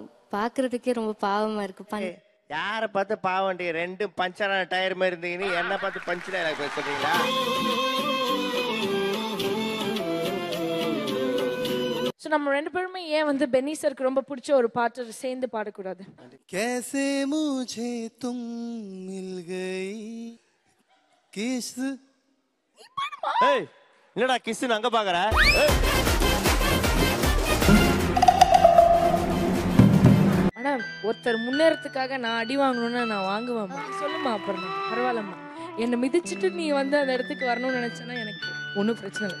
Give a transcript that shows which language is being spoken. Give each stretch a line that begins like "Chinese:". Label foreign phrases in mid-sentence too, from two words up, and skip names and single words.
Tamil: பாக்குறதுக்கே ரொம்ப பாவமா இருக்கு. யார பார்த்து பாவண்டி? 2 பஞ்சரான டயர் மாதிரி இருந்தீங்கன்னு என்ன பார்த்து பஞ்சில எனக்கு சொல்றீங்களா? சோ நம்ம 2 பேருமே ஏன் வந்து பென்னி சருக்கு ரொம்ப பிடிச்ச ஒரு பாட்டு சேர்ந்து பாடக்கூடாது?
Hindi: कैसे मुझे तुम मिल गई किस
Tamil: ஏய் என்னடா கிஸ் அங்க பாக்குற? ஆனா ஒருத்தர் முன்னேறதுக்காக நான் அடி வாங்கணும்னா நான் வாங்குவேன். சொல்லுமா அப்புறம் பரவாயில்லம்மா. என்னை மிதிச்சுட்டு நீ வந்து அந்த இடத்துக்கு வரணும்னு நினைச்சேன்னா எனக்கு ஒன்றும் பிரச்சனை இல்லை.